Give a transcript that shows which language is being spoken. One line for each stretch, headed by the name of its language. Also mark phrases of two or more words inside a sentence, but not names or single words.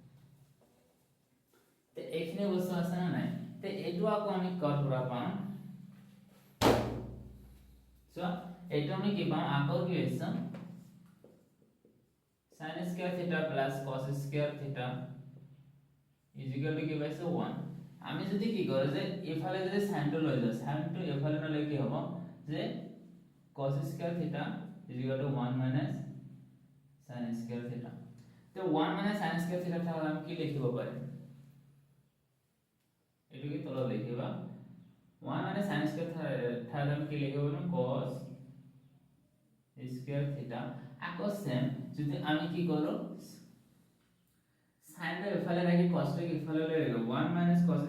Assamese: তে এখানে বস্তু আছে না নাই তে এইটো আকো আমি কট করা পাম সো এইটো আমি কি পাম আকো কি হইছে
English: sin square theta plus cos square theta is equal to
Assamese: কি পাইছো 1 আমি যদি কি কৰো যে এফালে যদি সাইনটো লৈ যাও সাইনটো এফালে নলে কি হ'ব যে
English: cos square theta is equal to 1 minus sin square theta
Assamese: তো
English: 1 minus sin square theta
Assamese: তাহলে আমি কি লিখিব পারি এটু কি তল লিখিবা
English: 1 minus sin square
Assamese: তাহলে আমি কি লিখিব পারি
English: cos square theta
Assamese: আকো সেম যদি আমি কি করব sin টা এফালে রাখি cos টা কি এফালে লই যাব
English: 1 minus cos